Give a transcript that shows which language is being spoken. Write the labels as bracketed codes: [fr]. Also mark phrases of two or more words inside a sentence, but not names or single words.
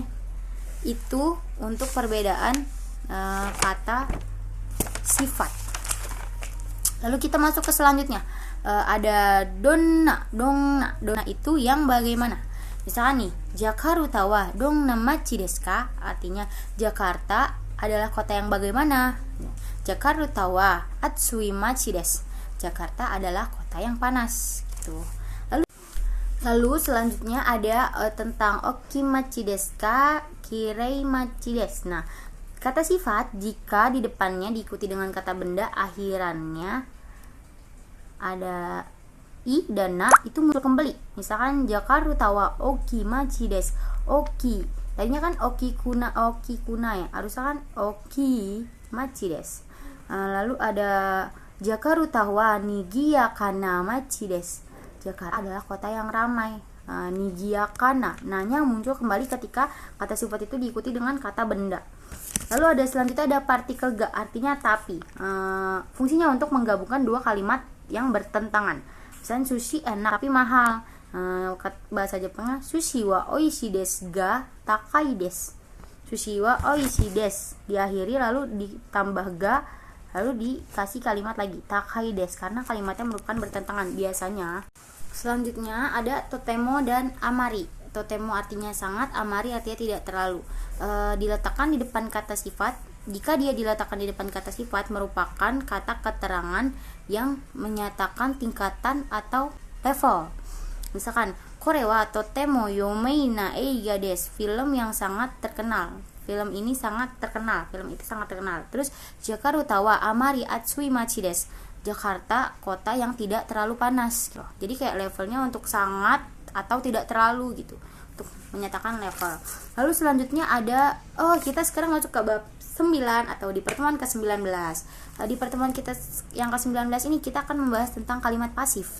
[id] Itu untuk perbedaan kata sifat. Lalu kita masuk ke selanjutnya. Ada donna itu yang bagaimana? [ja] Misalkan nih, Jakarta はどんな町ですか? [id] Artinya Jakarta adalah kota yang bagaimana? [ja] Jakarta wa atsui machi desu. [id] Jakarta adalah kota yang panas gitu. Lalu selanjutnya ada tentang [ja] 大きまちですか、きれいまちです. [id] Nah, kata sifat jika di depannya diikuti dengan kata benda akhirannya ada i dan na itu muncul kembali. [ja] Misalkan Jakarta wa okimachi desu. [id] Oki. Tadinya kan [ja] 大きくな [id] ya. Harusnya kan [ja] 大きまちです. [id] Lalu ada [ja] Jakarta は賑やかな町です. [id] Jakarta adalah kota yang ramai. Nigiyakana, nanya muncul kembali ketika kata sifat itu diikuti dengan kata benda. Lalu ada selanjutnya ada partikel ga, artinya tapi. Fungsinya untuk menggabungkan dua kalimat yang bertentangan. Misalnya sushi enak tapi mahal. Bahasa Jepangnya [ja] 寿司は美味しいですが高いです. 寿司は美味しいです [id] diakhiri lalu ditambah ga, lalu dikasih kalimat lagi [ja] 高いです [id] karena kalimatnya merupakan bertentangan biasanya. Selanjutnya ada totemo dan amari. Totemo artinya sangat, amari artinya tidak terlalu. Diletakkan di depan kata sifat. Jika dia diletakkan di depan kata sifat merupakan kata keterangan yang menyatakan tingkatan atau level. [ja] Misalkan これはとても有名な映画です, [id] film yang sangat terkenal. Film ini sangat terkenal, film itu sangat terkenal. [ja] Terus Jakarta wa amari atsui machi desu. [id] Jakarta kota yang tidak terlalu panas gitu. Jadi kayak levelnya untuk sangat atau tidak terlalu gitu, untuk menyatakan level. Lalu selanjutnya ada kita sekarang masuk ke bab 9 atau di pertemuan ke-19. Di pertemuan kita yang ke-19 ini kita akan membahas tentang kalimat pasif.